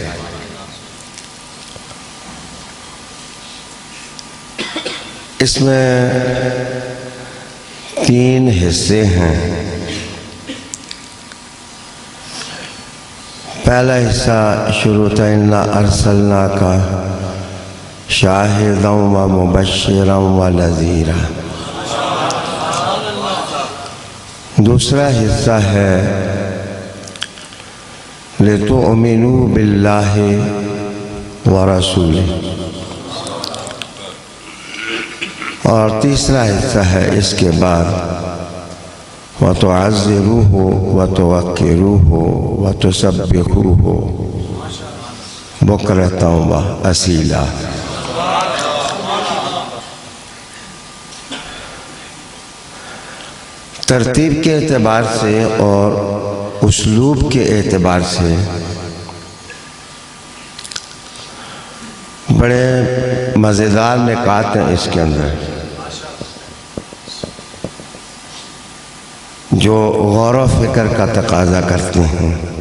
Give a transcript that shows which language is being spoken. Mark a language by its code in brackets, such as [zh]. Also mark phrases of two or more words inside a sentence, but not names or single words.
[ur] اس میں 3 حصے ہیں. پہلا حصہ شروع تھا, [ar] إنا أرسلناك شاهدا ومبشرا ونذيرا. [ur] دوسرا حصہ ہے [ar] لتؤمنوا بالله ورسوله. [ur] اور تیسرا حصہ ہے اس کے بعد [ar] وتعزروه وتوقروه وتسبحوه بكرة وأصيلا. [ur] ترتیب کے اعتبار سے اور اسلوب کے اعتبار سے بڑے مزیدار نکات ہیں اس کے اندر، جو غور و فکر کا تقاضا کرتے ہیں.